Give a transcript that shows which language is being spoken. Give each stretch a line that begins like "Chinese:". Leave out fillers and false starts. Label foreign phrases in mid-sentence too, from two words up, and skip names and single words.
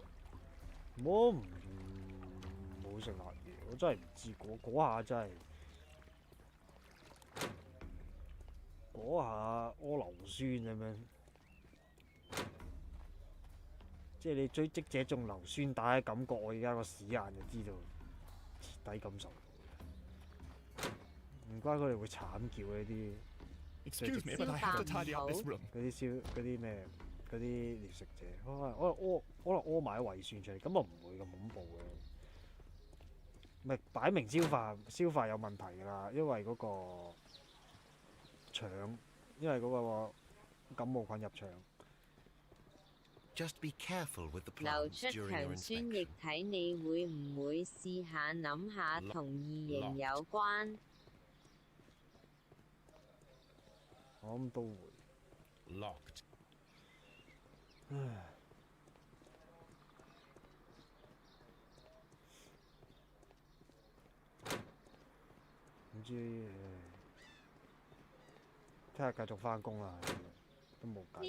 Cantonese: 我唔冇食辣嘢，我真係唔知嗰下真係嗰下屙硫酸咁樣，即係你追擊者中硫酸打嘅感覺，我而家個屎眼就知道徹底感受。唔怪佢哋會慘叫呢啲。
English: Excuse me, but I have to tidy up this room.
Cantonese: 嗰啲咩嗰啲獵食者，可能屙埋啲胃酸出嚟，咁啊唔會咁恐怖嘅。咪擺明消化有問題㗎啦，因為嗰個腸，因為嗰個感冒菌入腸。
English: Just be careful with the
Cantonese: 流
English: plants
Cantonese: 出
English: during
Cantonese: 強
English: your
Cantonese: 酸液
English: inspection.
Cantonese: 體，你會唔會試下諗下同異形有關？我諗都會。 Locked. 唉，唔知聽日繼續返工啦，都冇計。